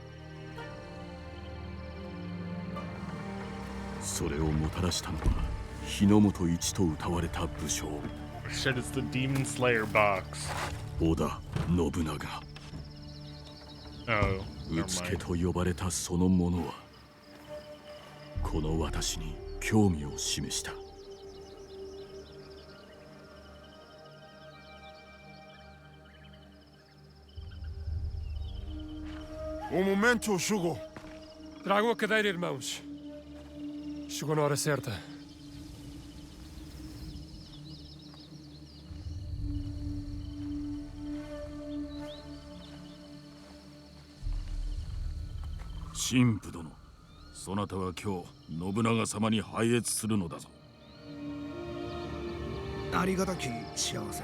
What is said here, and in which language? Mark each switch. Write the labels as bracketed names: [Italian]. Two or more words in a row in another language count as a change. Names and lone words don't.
[Japanese] それをもたらしたのは日の本一と謳われた武将。 [English] Shit, it's the Demon Slayer box. [Japanese] 織田信長。 [English] Oh, [Japanese] う [English] never [Japanese] つけ [English] mind. [Japanese] と呼ばれたその者はこの私に興味を示した。 [Portuguese] Um momento, Shugo. Tragam a cadeira, irmãos. Chegou na hora certa. [Japanese] Shinpu 殿、そなたは今日信長様に拝謁するのだぞ。ありがたき幸せ。